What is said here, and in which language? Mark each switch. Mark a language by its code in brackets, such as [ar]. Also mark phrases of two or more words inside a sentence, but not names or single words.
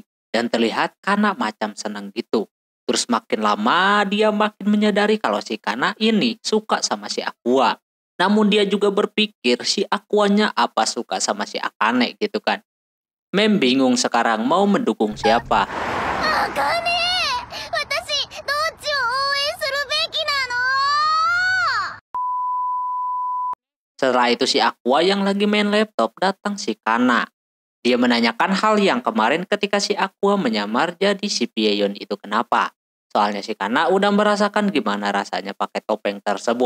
[id] Dan terlihat Kana macam seneng gitu. Terus makin lama dia makin menyadari kalau si Kana ini suka sama si Aqua. Namun dia juga berpikir si Aquanya apa suka sama si Akane gitu kan. Mem bingung sekarang mau mendukung siapa. [ja] 茜、私どっちを応援するべきなの？ [id] Setelah itu si Aqua yang lagi main laptop datang si Kana. Dia menanyakan hal yang kemarin ketika si Aqua menyamar jadi si Pieyon itu kenapa. Soalnya si Kana udah merasakan gimana rasanya pakai topeng tersebut.